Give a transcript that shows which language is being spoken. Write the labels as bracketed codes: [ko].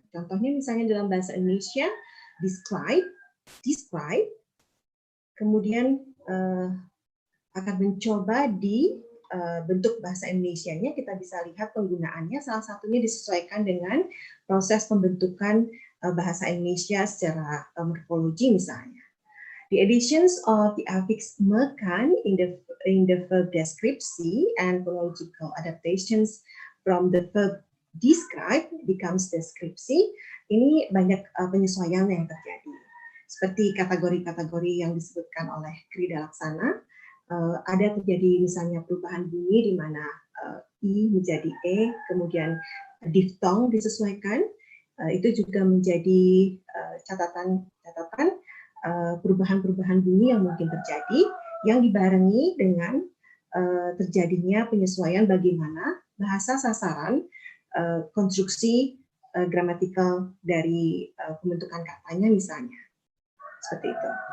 [id] Contohnya misalnya dalam bahasa Indonesia, describe, kemudian akan mencoba di bentuk bahasa Indonesianya, kita bisa lihat penggunaannya, salah satunya disesuaikan dengan proses pembentukan bahasa Indonesia secara morfologi misalnya. [en] The additions of the affix mekan in the verb deskripsi and phonological adaptations from the verb describe becomes deskripsi. [id] Ini banyak penyesuaian yang terjadi. Seperti kategori-kategori yang disebutkan oleh Krida Laksana, ada terjadi misalnya perubahan bunyi di mana I menjadi E, kemudian diftong disesuaikan. Itu juga menjadi catatan perubahan-perubahan bunyi yang mungkin terjadi, yang dibarengi dengan terjadinya penyesuaian bagaimana bahasa sasaran, konstruksi gramatikal dari pembentukan katanya misalnya. Seperti itu.